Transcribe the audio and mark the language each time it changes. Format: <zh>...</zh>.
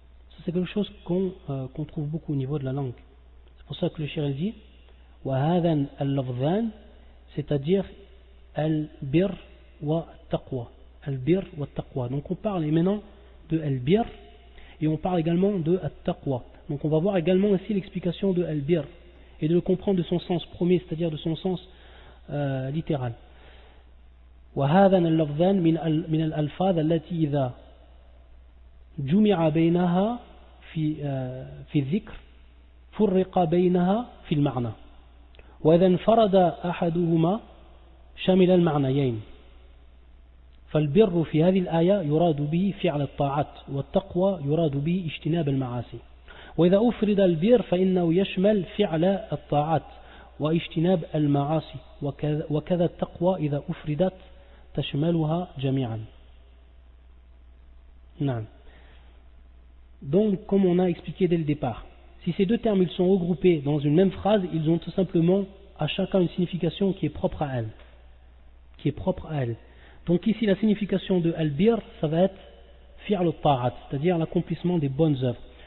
<fr>Ça c'est quelque chose qu'on trouve beaucoup au niveau de la langue. C'est pour ça que le cheikh dit</fr> <ar>وَهَذَا الْلَفْظَانِ,</ar> <fr>c'est-à-dire al-bir wa taqwa. Al-bir wa taqwa. Donc on parle maintenant de al-bir et on parle également de at-taqwa. Donc on va voir également ici l'explication de al-bir et de le comprendre de son sens premier, c'est-à-dire de son sens littéral.</fr> <ar>وهذا اللفظان من الألفاظ التي إذا جمع بينها في الذكر فرق بينها في المعنى وإذا انفرد أحدهما شمل المعنيين فالبر في هذه الآية يراد به فعل الطاعات والتقوى يراد به اجتناب المعاصي وإذا أفرد البر فإنه يشمل فعل الطاعات واجتناب المعاصي وكذا التقوى إذا أفردت تشملها جميعا. نعم.</ar> <fr>Donc comme on a expliqué dès le départ, si ces deux termes ils sont regroupés dans une même phrase, ils ont tout simplement à chacun une signification qui est propre à elle. Donc ici la signification de al-bir, ça va être fi'l al-ta'at, c'est-à-dire l'accomplissement des bonnes œuvres.</fr>